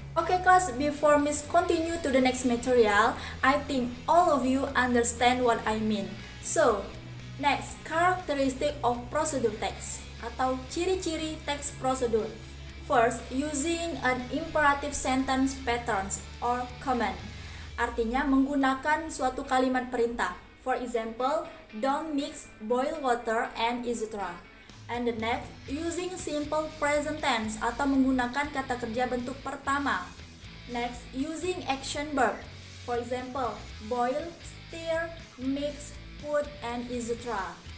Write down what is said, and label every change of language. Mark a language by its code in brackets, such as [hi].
[en] Okay class, before Miss continue to the next material, I think all of you understand what I mean. So, next, characteristic of procedure text [id] atau ciri-ciri teks prosedur. [en] First, using an imperative sentence patterns or command. [id] Artinya menggunakan suatu kalimat perintah. [en] For example, don't mix boil water and etc. And the next, using simple present tense [id] atau menggunakan kata kerja bentuk pertama. [en] Next, using action verb. For example, boil, stir, mix, put, and etc.